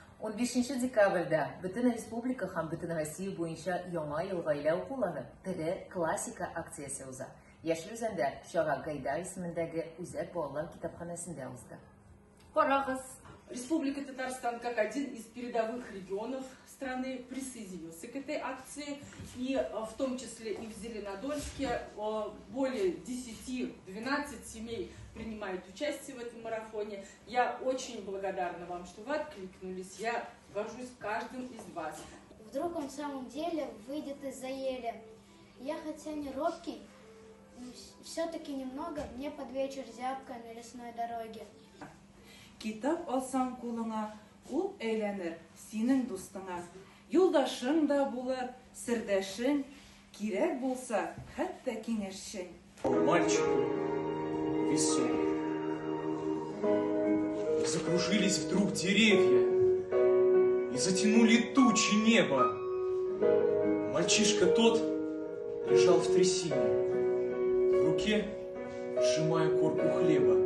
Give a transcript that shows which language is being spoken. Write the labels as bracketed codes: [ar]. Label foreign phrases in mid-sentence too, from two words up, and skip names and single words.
[tt] 15 декабрьдә бөтен республика һәм бөтен Россия буенча яңа ел гаилә укулары тере классика акциясе уза. Яшел Үзәндә чара Гайдар исемендәге Үзәк балалар китапханәсендә узды. Карагыз. Республика Татарстан, [ru] как один из передовых регионов страны, присоединился к этой акции. И в том числе и в Зеленодольске более 10-12 семей принимают участие в этом марафоне. Я очень благодарна вам, что вы откликнулись. Я горжусь каждым из вас. Вдруг он в самом деле выйдет из-за ели. Я хотя не робкий, но все-таки немного мне под вечер зябко на лесной дороге. [tt] Китап алсаң кулыңа, ул әйләнер синең дустыңа. Юлдашың да булыр, сердәшең, кирәк булса, хәтта киңәшчең. [ru] Мальчик веселый. Закружились вдруг деревья и затянули тучи неба. Мальчишка тот лежал в трясине, в руке сжимая корку хлеба.